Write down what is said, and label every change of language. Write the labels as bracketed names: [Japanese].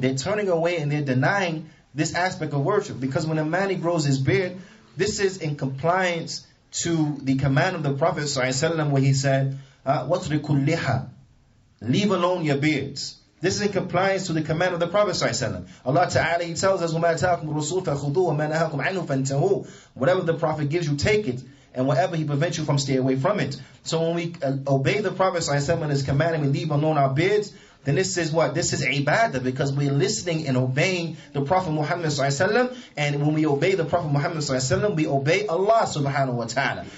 [English] They're turning away and they're denying this aspect of worship. Because when a man, he grows his beard, this is in compliance to the command of the Prophet ﷺ, where he said, [Arabic] وَاتْرِكُ اللِّحَى, [English] leave alone your beards. This is in compliance to the command of the Prophet ﷺ. Allah Ta'ala, He tells us, [Arabic] وَمَا أَتَاكُمُ الرَّسُولُ فَخُذُوهُ وَمَا نَهَاكُمْ عَنْهُ فَانْتَهُوا. [English] Whatever the Prophet gives you, take it. And whatever he prevents you from, stay away from it. So when we obey the Prophet ﷺ and his command and we leave alone our beards, then this is what? This is ibadah, because we're listening and obeying the Prophet Muhammad ﷺ. And when we obey the Prophet Muhammad ﷺ, we obey Allah subhanahu wa ta'ala.